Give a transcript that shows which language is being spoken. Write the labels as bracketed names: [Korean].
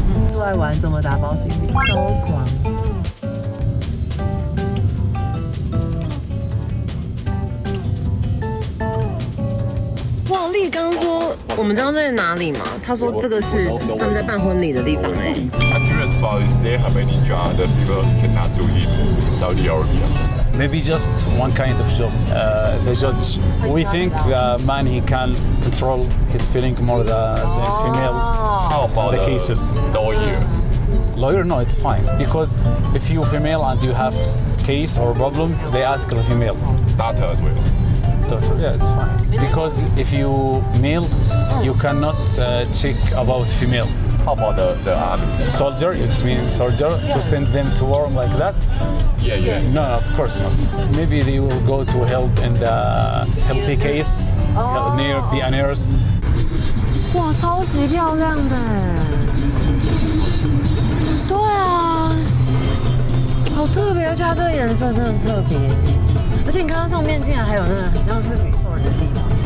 [Chinese] 出来玩怎么打包行李？超狂！哇，丽刚说我们知道在哪里吗？他说这个是他们在办婚礼的地方哎。 [English] I'm curious about is they have any job that people cannot do in Saudi Arabia? Maybe just one kind of job. The judge. We think man he can control his feeling more than female. How about The cases. lawyer? Lawyer, no, it's fine because if you female and you have case or problem, they ask the female. Doctor as well. Doctor, yeah, it's fine. Because if you male, you cannot check about female. How about the army? Soldier, it means soldier to send them to war like that. Yeah. No, of course not. Maybe they will go to help in the healthy case, near be a nurse. [Chinese] 哇，超级漂亮的。对啊，好特别，而且它这个颜色真的很特别。而且你看它上面竟然还有那个很像是女兽人的地方。